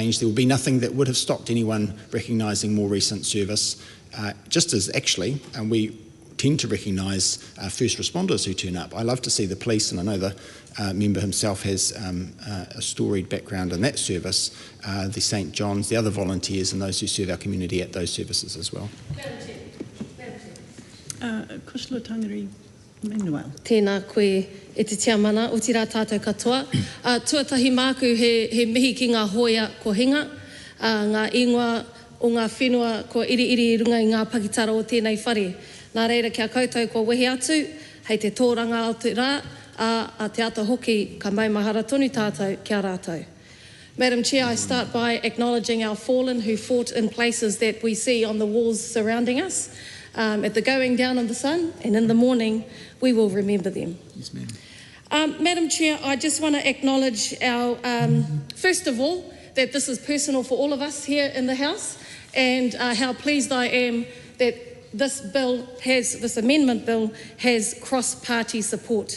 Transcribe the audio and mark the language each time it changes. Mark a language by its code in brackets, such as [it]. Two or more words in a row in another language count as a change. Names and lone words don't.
[en] There will be nothing that would have stopped anyone recognising more recent service, just as actually we tend to recognise first responders who turn up. I love to see the police, and I know the member himself has a storied background in that service, the St John's, the other volunteers and those who serve our community at those services as well. Kushla Tangari Manuel. [mi] Tēnā koe e te tiamana, o tira tātou katoa. Tuatahi māku he mihi ki ngā hoia ko hinga, ngā ingoa o ngā whenua ko iri runga I ngā pakitara o tēnei whare. Nā reira kia koutou ko wehi atu, hei te tōranga atu rā, a te ata hoki ka maumahara tonu tātou kia rātou. [en] Madam Chair, I start by acknowledging our fallen who fought in places that we see on the walls surrounding us. At the going down of the sun and in the morning, we will remember them. Yes, ma'am. Madam Chair, I just want to acknowledge our, first of all, that this is personal for all of us here in the House, and how pleased I am that this amendment bill has cross-party support.